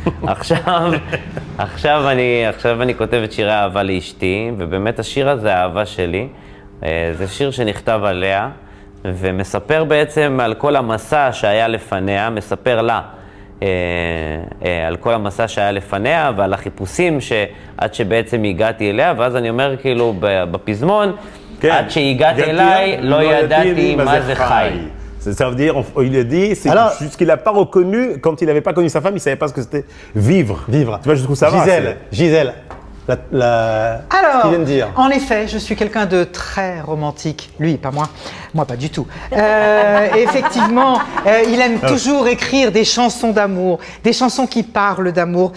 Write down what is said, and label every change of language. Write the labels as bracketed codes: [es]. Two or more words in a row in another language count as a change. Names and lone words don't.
[he] עכשיו אני כותב את שירי אהבה לאשתי, ובאמת השיר הזה, האהבה שלי, זה שיר שנכתב עליה, ומספר בעצם על כל המסע שהיה לפניה, מספר לה על כל המסע שהיה לפניה ועל החיפושים עד שבעצם הגעתי אליה, ואז אני אומר כאילו בפזמון, עד שהגעת אליי לא ידעתי מה זה חי. [fr] Ça veut dire, il a dit, c'est juste qu'il n'a pas reconnu, quand il n'avait pas connu sa femme, il ne savait pas ce que c'était vivre. Vivre. Tu vois, je trouve ça va. Gisèle, alors, qu'il vient de dire. En effet, je suis quelqu'un de très romantique. Lui, pas moi. Moi, pas du tout. Effectivement, il aime toujours écrire des chansons d'amour, des chansons qui parlent d'amour.